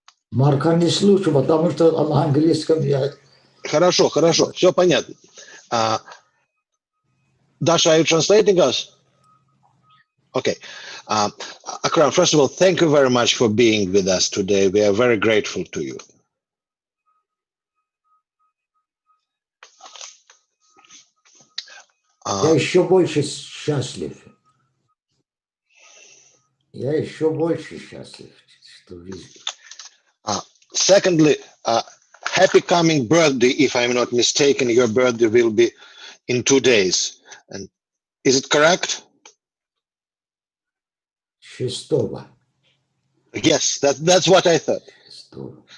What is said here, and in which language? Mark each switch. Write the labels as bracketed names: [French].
[Russian] Марка не слышу, потому что на английском я... Хорошо, все понятно. [English] Dasha, are you translating us? Okay. Akram, first of all, thank you very much for being with us today. We are very grateful to you. [Russian] Я еще больше счастлив. Я еще больше счастлив, что видишь. [English] Secondly, happy coming birthday. If I'm not mistaken, your birthday will be in 2 days. And is it correct? [Russian] 6-го. [English] Yes, that's what I thought. [Russian] 6-го.